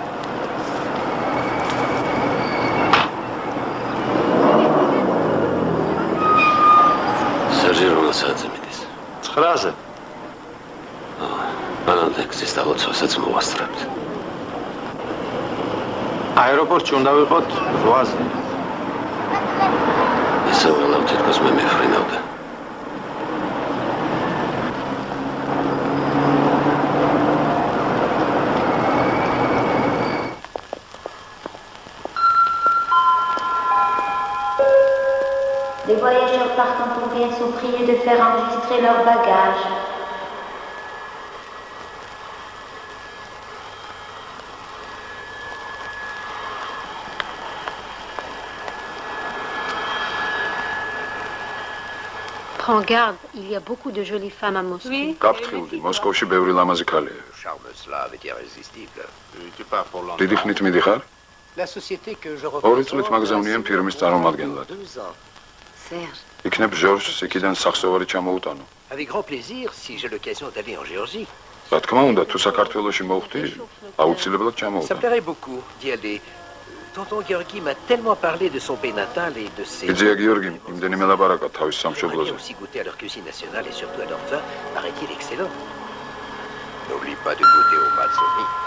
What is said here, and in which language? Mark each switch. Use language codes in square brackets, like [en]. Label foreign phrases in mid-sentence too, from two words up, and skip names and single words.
[ka] სერჟი რომელ საათზე მიდის? 9-ზე. მანამდე გზის დალოცვასაც მოვასწრებთ. აეროპორტში უნდა ვიყოთ 8-ზე. ისე ველავ თითქოს მე მიფრინავდა. [fr] Les voyageurs partant pour rien sont priés de faire enregistrer leurs bagages. Prends garde, il y a beaucoup de jolies femmes à Moscou. Oui. [ka] გაფრთხილდი, მოსკოვში ბევრი ლამაზი ქალია. [fr] Charme slave est irrésistible. Tu pars pour Londres. [ka] დიდი ხნით მიდიხარ? [fr] La société que je [ka] ორი წლით მაგზავნიან ფირმის წარმომადგენლად. Serge. იქნებ ჟორჟს იქიდან სახსოვარი ჩამოუტანო. [fr] Avec grand plaisir si j'ai l'occasion d'aller en Géorgie. [ka] რა თქმა უნდა, თუ საქართველოში მოვხდი, აუცილებლად [fr] Ça me [ka] ჩამოუტან. [fr] plairait beaucoup d'y aller. Tonton Georgi m'a tellement parlé de son pays natal et de ses... [ka] იძია გიორგი, იმდენი მელაპარაკა თავის [fr] J'aimerais [ka] სამშობლოზე. [fr] aussi goûter à leur cuisine nationale et surtout à leur vin, paraît-il excellent. N'oublie pas de goûter au Mazzoni.